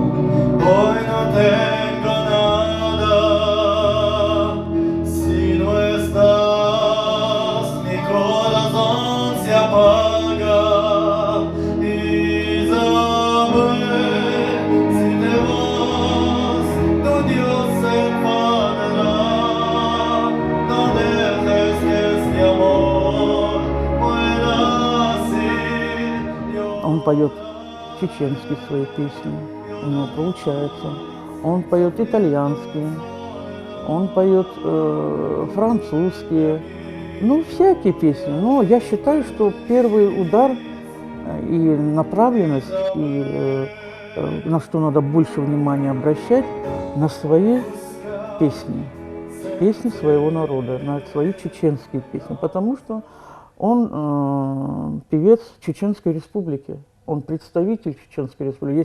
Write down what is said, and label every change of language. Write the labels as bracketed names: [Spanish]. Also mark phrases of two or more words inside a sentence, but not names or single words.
[Spanish] Hoy no tengo nada, si no estás, mi corazón se apaga. Isabel, si te vas, tu Dios se enfadará. No dejes que este amor pueda así. [Russian] Он поет чеченские свои песни, у него получается. Он поет итальянские, он поет французские, ну, всякие песни. Но я считаю, что первый удар и направленность, и на что надо больше внимания обращать, на свои песни, песни своего народа, на свои чеченские песни, потому что он певец Чеченской Республики, он представитель Чеченской Республики.